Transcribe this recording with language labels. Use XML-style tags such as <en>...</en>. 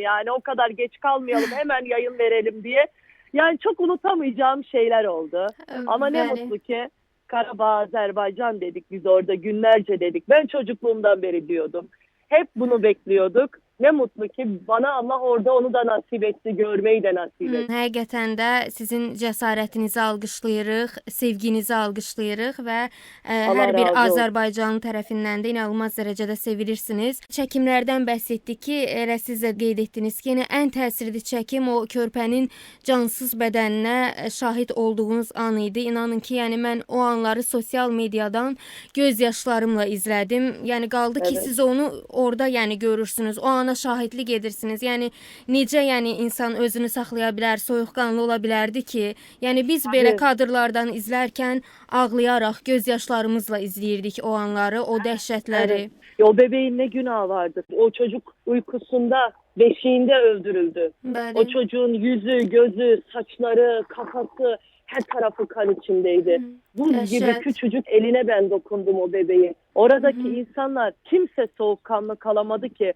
<tr>Yani o kadar geç kalmayalım, hemen yayın verelim diye. Yani çok unutamayacağım şeyler oldu. Ama ne mutlu ki Karabağ, Azerbaycan dedik biz orada, günlerce dedik. Ben çocukluğumdan beri diyordum. Hep bunu bekliyorduk. Ne mutlu ki bana Allah orada onu da nasip etti, görmeyi de nasip etti.</tr> <az>Həqiqətən də sizin cəsarətinizi alqışlayırıq, sevginizi alqışlayırıq və hər bir Azərbaycanlı tərəfindən də inanılmaz dərəcədə sevilirsiniz. Çəkimlərdən bəhs etdik ki, elə siz də qeyd etdiniz ki, ən təsirli çəkim o körpənin cansız bədəninə şahid olduğunuz an idi. İnanın ki, yəni mən o anları sosial mediadan göz yaşlarımla izlədim. Yəni qaldı ki, siz onu orada yəni görürsünüz. O ana şahidlik edirsiniz. Yəni necə yəni insan özünü saxlaya bilər, soyuqqanlı ola bilərdi ki, yəni biz belə kadrlardan izlərkən ağlayaraq, göz yaşlarımızla izləyirdik o anları, o dəhşətləri.</az> <tr>Evet. O bebeğin ne günahı vardı? O çocuk uykusunda, beşiğinde öldürüldü.</tr> <az>Bəli.</az> <tr>O çocuğun yüzü, gözü, saçları, kafası, her tarafı kan içindeydi. Buz gibi küçücük eline ben dokundum o bebeği. Oradaki insanlar, kimse soğukkanlı kalamadı ki.</tr>